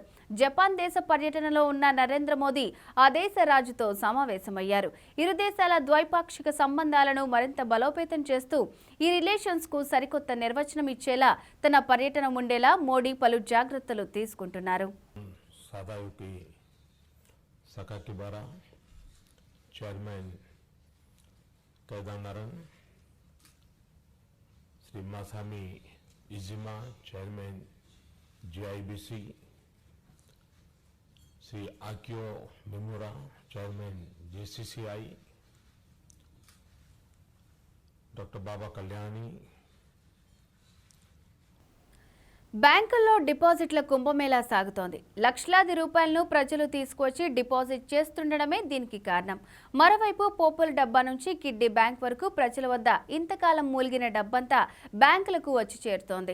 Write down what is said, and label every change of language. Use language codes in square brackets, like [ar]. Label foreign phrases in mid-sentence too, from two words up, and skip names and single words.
[te] జపాన్ దేశ పర్యటనలో ఉన్న నరేంద్ర మోదీ ఆ దేశ రాజుతో సమావేశమయ్యారు. ఇరు దేశాల ద్వైపాక్షిక సంబంధాలను మరింత బలోపేతం చేస్తూ ఈ రిలేషన్స్ కు సరికొత్త నిర్వచనం ఇచ్చేలా తన పర్యటన ఉండేలా మోడీ పలు జాగ్రత్తలు తీసుకుంటున్నారు. [hi] चेयरमैन कैदानारन, श्री मासामी इजिमा चेयरमैन GIBC, श्री आकियो मिमुरा चेयरमैन JCCI, डॉक्टर बाबा कल्याणी. [te] బ్యాంకుల్లో డిపాజిట్ల కుంభమేళా సాగుతోంది. లక్షలాది రూపాయలను ప్రజలు తీసుకువచ్చి డిపాజిట్ చేస్తుండడమే దీనికి కారణం. మరోవైపు పోపుల డబ్బా నుంచి [en] kiddy bank [te] వరకు ప్రజల వద్ద ఇంతకాలం మూలిగిన డబ్బంతా బ్యాంకులకు వచ్చి చేరుతోంది.